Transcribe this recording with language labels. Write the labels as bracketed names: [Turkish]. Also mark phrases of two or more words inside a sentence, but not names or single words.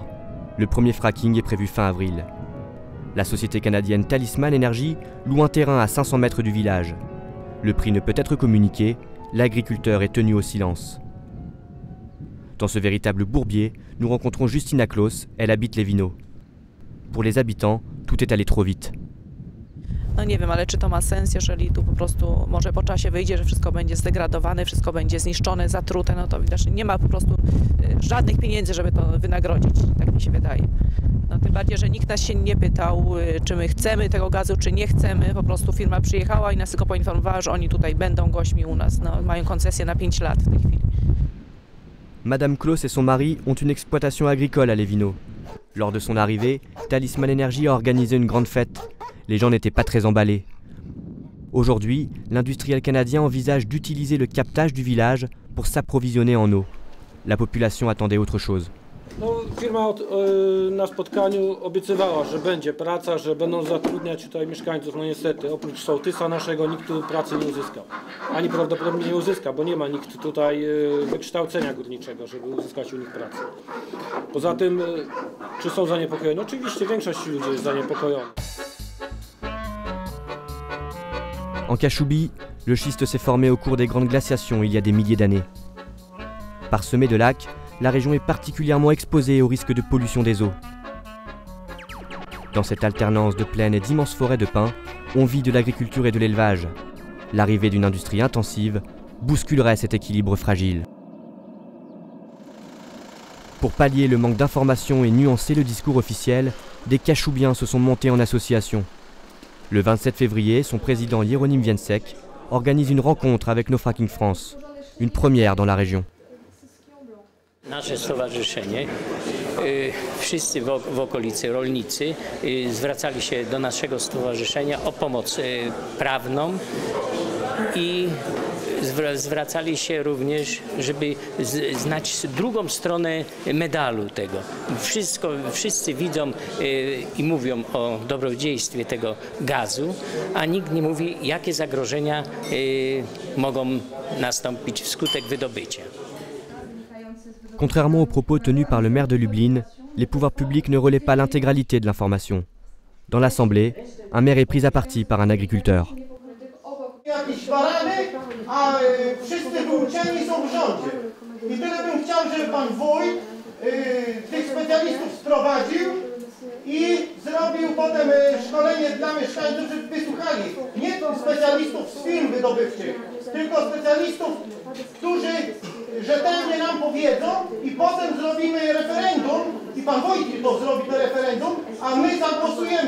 [French] Le premier fracking est prévu fin avril. La société canadienne Talisman Energy loue un terrain à 500 mètres du village. Le prix ne peut être communiqué, l'agriculteur est tenu au silence. Dans ce véritable bourbier, nous rencontrons Justina Klaus, elle habite Lévino. Pour les habitants, tout est allé trop vite. [Polish] No nie wiem, ale czy to ma sens, jeżeli tu po prostu może po czasie wyjdzie, że wszystko będzie zdegradowane, wszystko będzie zniszczone, zatrute, no to widocznie nie ma po prostu żadnych pieniędzy, żeby to wynagrodzić, tak mi się wydaje. No tym bardziej, że nikt nas się nie pytał, czy my chcemy tego gazu, czy nie chcemy. Po prostu firma przyjechała i nas tylko poinformowała, że oni tutaj będą gośćmi u nas. No, mają koncesję na 5 lat w tej chwili. [French] Madame Claus et son mari ont une exploitation agricole à Lévino. Lors de son arrivée, Talisman Energy a organisé une grande fête. Les gens n'étaient pas très emballés. Aujourd'hui, l'industriel canadien envisage d'utiliser le captage du village pour s'approvisionner en eau. La population attendait autre chose. [Polish] No, firma na spotkaniu obiecywała, że będzie praca, że będą zatrudniać tutaj mieszkańców. No niestety, oprócz sołtysa naszego nikt tu pracy nie uzyskał. Ani prawdopodobnie nie uzyska, bo nie ma nikt tutaj wykształcenia górniczego, żeby uzyskać u nich pracę. Poza tym, czy są zaniepokojeni? Oczywiście większość ludzi jest zaniepokojona. [French] En Cachoubie, le schiste s'est formé au cours des grandes glaciations il y a des milliers d'années. Parsemée de lacs, la région est particulièrement exposée au risque de pollution des eaux. Dans cette alternance de plaines et d'immenses forêts de pins, on vit de l'agriculture et de l'élevage. L'arrivée d'une industrie intensive bousculerait cet équilibre fragile. Pour pallier le manque d'informations et nuancer le discours officiel, des Cachoubiens se sont montés en association. Le 27 février, son président Hieronyme Więcek organise une rencontre avec No Fracking France, une première dans la région. [Polish] Nasze stowarzyszenie, wszyscy w okolicy rolnicy zwracali się do naszego stowarzyszenia o pomoc prawną i zwracali się również, żeby znać drugą stronę medalu tego. Wszyscy widzą i mówią o dobrodziejstwie tego gazu, a nikt nie mówi, jakie zagrożenia mogą nastąpić wskutek wydobycia. [French] Contrairement aux propos tenus par le maire de Lublin, les pouvoirs publics ne relaient pas l'intégralité de l'information. Dans l'Assemblée, un maire est pris à partie par un agriculteur. [Polish] Jakieś barany, a wszyscy wyuczeni są w rządzie. I tyle bym chciał, żeby pan wójt tych specjalistów sprowadził i zrobił potem szkolenie dla mieszkańców, żeby wysłuchali. Nie specjalistów z firm wydobywczych, tylko specjalistów, którzy rzetelnie nam powiedzą i potem zrobimy referendum i pan wójt to zrobi to referendum, a my zagłosujemy.